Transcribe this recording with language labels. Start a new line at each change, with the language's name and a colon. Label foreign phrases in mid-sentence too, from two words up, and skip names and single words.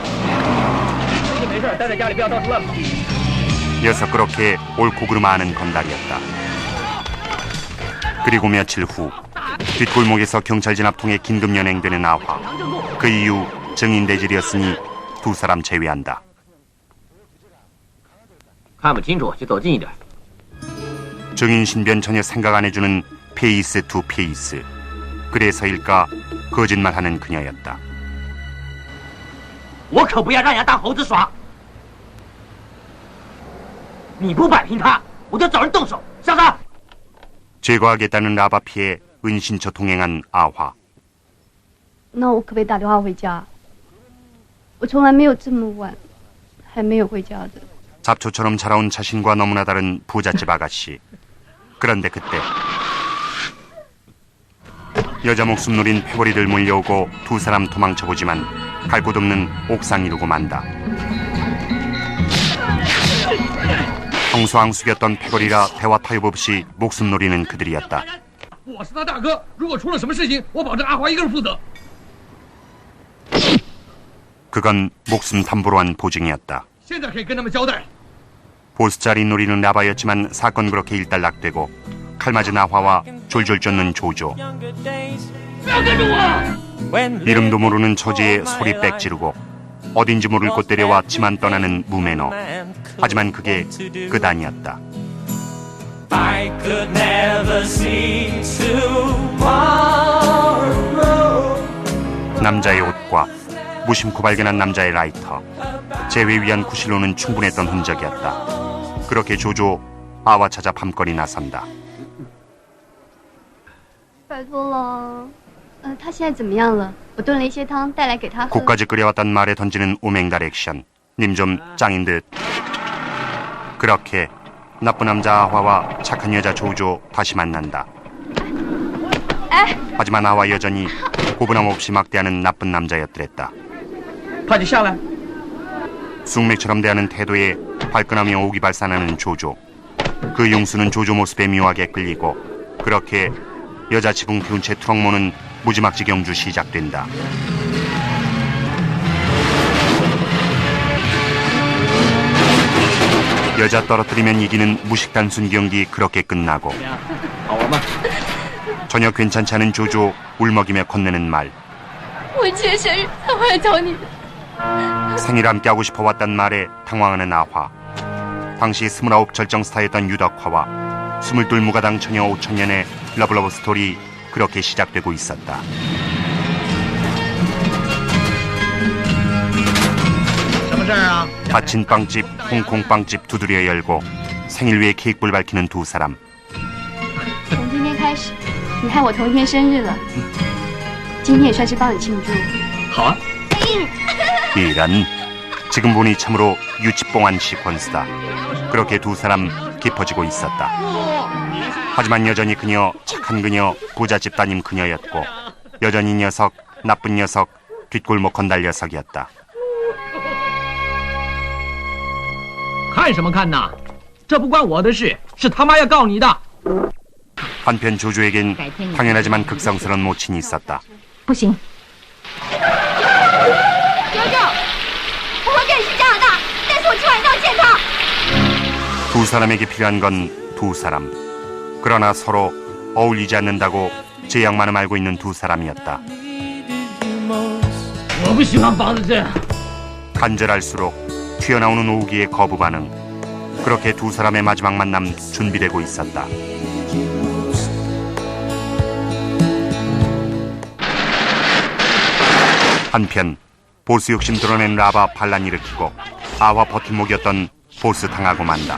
Korean: 녀석 그렇게 옳고 그름 아는 건달이었다. 그리고 며칠 후 뒷골목에서 경찰 진압 통해 긴급 연행되는 아화. 그 이후 증인 대질이었으니 두 사람 제외한다.
Chinese: 看不清楚就走近一点。
Korean: 증인 신변 전혀 생각 안 해주는 페이스 투 페이스. 그래서일까 거짓말하는 그녀였다.
Chinese: 我可不要让人家当猴子耍。你不摆平他，我就找人动手，小子。
Korean: 제거하겠다는 라바피에 은신처 동행한 아화.
Chinese: 那我可不可以打电话回家？我从来没有这么晚还没有回家的。
Korean: 잡초처럼 자라온 자신과 너무나 다른 부잣집 아가씨. 그런데 그때 여자 목숨 노린 패거리들 몰려오고 두 사람 도망쳐보지만 갈 곳 없는 옥상 이루고 만다. 황소왕 숙였던 패거리라 대화 타협 없이 목숨 노리는 그들이었다.
Chinese: 我是他大哥，如果出了什么事情，我保证阿华一个人负责。
Korean: 그건 목숨 담보로 한 보증이었다.
Chinese: 现在可以跟他们交代。
Korean: 보스자리 노리는 라바였지만 사건 그렇게 일단락되고 칼 맞은 아화와 졸졸 쫓는 조조. 이름도 모르는 처지에 소리 빽 지르고 어딘지 모를 곳 데려왔지만 떠나는 무매너. 하지만 그게 끝 아니었다. 남자의 옷과 무심코 발견한 남자의 라이터. 재회 위한 구실로는 충분했던 흔적이었다. 그렇게 조조 아와 찾아 밤거리 나선다.
Chinese: 拜托了，他现在怎么样了？我炖了一些汤带来给他喝。
Korean: 곳까지 끓여왔단 말에 던지는 오맹달 액션. 님 좀 짱인 듯. 그렇게 나쁜 남자 아화와 착한 여자 조조 다시 만난다. 하지만 아화 여전히 고분함 없이 막대하는 나쁜 남자였더랬다.
Chinese: 快点下来！
Korean: 쑥맥처럼 대하는 태도에 발끈하며 오기 발산하는 조조. 그 용수는 조조 모습에 묘하게 끌리고 그렇게 여자 지붕 피운 채 트럭 모는 무지막지 경주 시작된다. 여자 떨어뜨리면 이기는 무식 단순 경기 그렇게 끝나고 전혀 괜찮지 않은 조조 울먹이며 건네는 말.
Chinese: 我今天生日，他会来找你的。
Korean: 생일 함께 하고 싶어 왔단 말에 당황하는 아화. 당시 29 절정 스타였던 유덕화와 22 무가당 처녀 5천년의 러블러브 스토리 그렇게 시작되고 있었다. 닫힌 빵집, 홍콩 빵집 두드려 열고 생일 위에 케이크불 밝히는 두 사람.
Chinese: 从今天开始，你和我同一天生日了。今天也算是帮你庆祝。好啊。
Korean: 이런 지금 보니 참으로 유치뽕한 시퀀스다. 그렇게 두 사람 깊어지고 있었다. 하지만 여전히 그녀, 착한 그녀, 부잣집 따님 그녀였고 여전히 녀석, 나쁜 녀석, 뒷골목 건달 녀석이었다.
Chinese: 看什么看呐？这不关我的事，是他妈要告你的。
Korean: 한편 조조에겐 당연하지만 극성스러운 모친이 있었다.
Chinese: 不行。
Korean: 두 사람에게 필요한 건 두 사람. 그러나 서로 어울리지 않는다고 제 양만을 알고 있는 두 사람이었다.
Chinese: 我不喜欢房子这样。
Korean: 간절할수록 튀어나오는 오기의 거부 반응. 그렇게 두 사람의 마지막 만남 준비되고 있었다. 한편 보스 욕심 드러낸 라바 반란 일으키고 아와 버팀목이었던 보스 당하고 만다.